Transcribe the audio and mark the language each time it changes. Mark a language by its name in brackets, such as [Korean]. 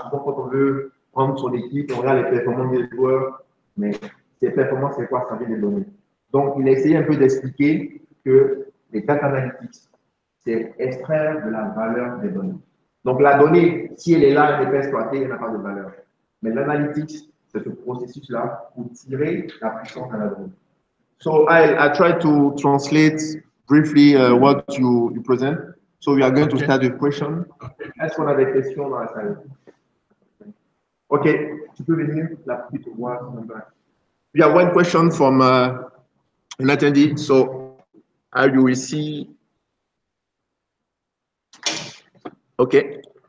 [French] Souvent, quand on veut prendre son équipe, on regarde les performances des joueurs, mais ces performances, c'est quoi? Ça vient des données. Donc, il a essayé un peu d'expliquer que les data analytics, c'est extraire de la valeur des données. Donc, la donnée, si elle est là, elle n'est pas exploitée, elle n'a pas de valeur. Mais l'analytics, c'est ce processus-là pour tirer la puissance de la donnée. [English] So, I try to translate briefly what you present. So, we are going to start with question. [French] Est-ce qu'on a des questions dans la salle? OK, tu peux venir la petite voir. [English] We have one question from an attendee. So, you will see. OK.